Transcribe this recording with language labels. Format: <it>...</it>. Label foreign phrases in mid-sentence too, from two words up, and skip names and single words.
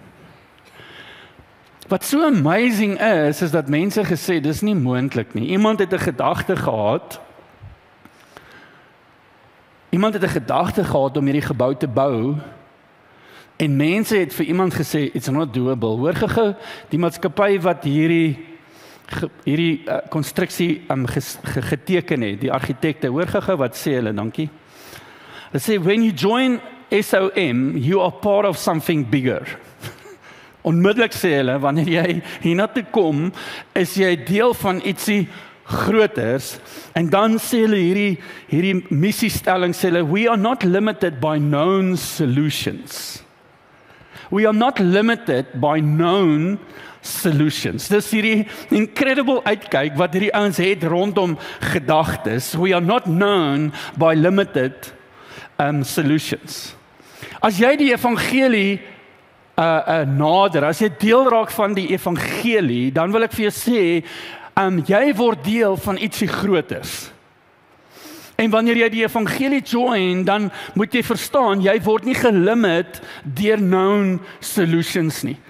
<af>Wat so amazing is dat mense gesê, dis nie moontlik nie. Iemand het 'n gedagte gehad om hierdie gebou te bou, en mense het vir iemand gesê,</af> <en>it's not doable.</en> <af>Hoor gou, die maatskappy wat hierdie konstruksie geteken het, die argitekte, hoor gou wat sê hulle, dankie. Hulle sê,</af> <en>when you join SOM, you are part of something bigger.</en> <af>Onmiddellik sê hulle, wanneer jy hiernatoe kom, is jy deel van ietsie groters, en dan sê hulle hierdie missiestelling, sê hulle,</af> <en>we are not limited by known solutions. We are not limited by known solutions.</en> <af>Dis hierdie incredible uitkyk wat hierdie ouens het rondom gedagtes.</af> <en>We are not known by limited solutions.</en> <af>As jy die evangelie nader, as jy deel raak van die evangelie, dan wil ek vir jou sê, jy word deel van ietsie groters. En wanneer jy die evangelie join, dan moet jy verstaan, jy word nie gelimit deur</af> <en>known solutions</en> <af>nie.</af>